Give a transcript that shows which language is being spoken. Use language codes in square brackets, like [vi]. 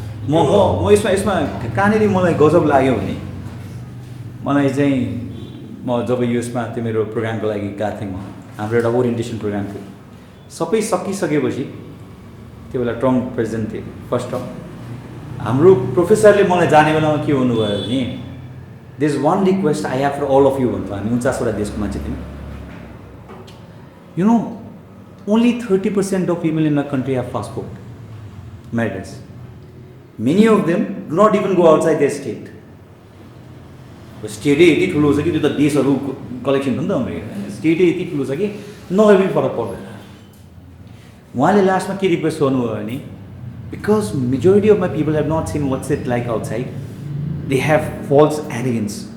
[ne] म यसमा कहाँनिर मलाई गजब लाग्यो भने मलाई चाहिँ म जब युएसमा त्यो मेरो प्रोग्रामको लागि गएको थिएँ, हाम्रो एउटा ओरिएन्टेसन प्रोग्राम थियो। सबै सकिसकेपछि त्यो बेला ट्रम्प प्रेसिडेन्ट थिए, फर्स्ट टर्म। हाम्रो प्रोफेसरले मलाई जाने बेलामा के भन्नुभयो भने [en] there is one request I have for all of you [ne] भन्नु। हामी 49वटा देशको मान्छे थियौँ। [en] You know only 30% of people in the country have passport, Americans. Many of them do not even go outside their state. [ne] State यति ठुलो छ कि त्यो त देशहरू कलेक्सन हो नि त अमेरिका। स्टेट यति ठुलो छ कि नभए पनि फरक पर्दैन। उहाँले लास्टमा के रिक्वेस्ट गर्नुभयो भने [en] Because majority of my people have not seen what's it like outside, they have false arrogance.